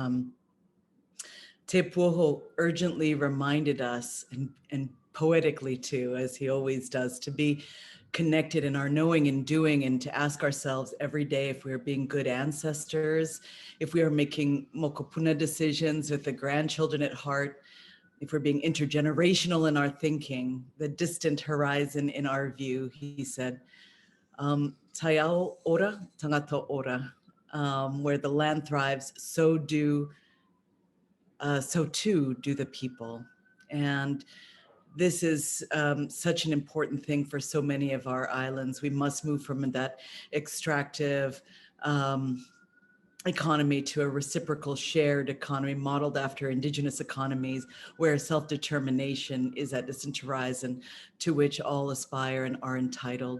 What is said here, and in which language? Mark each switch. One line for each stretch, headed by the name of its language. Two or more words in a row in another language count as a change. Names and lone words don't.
English: Te Puoho urgently reminded us, and poetically too, as he always does, to be connected in our knowing and doing, and to ask ourselves every day if we are being good ancestors, if we are making mokopuna decisions with the grandchildren at heart, if we're being intergenerational in our thinking, the distant horizon in our view. He said,
Māori: Taiao ora, tangata ora,
English: where the land thrives, so do so too do the people. And this is such an important thing for so many of our islands. We must move from that extractive economy to a reciprocal shared economy modeled after indigenous economies, where self-determination is at distant horizon, to which all aspire and are entitled.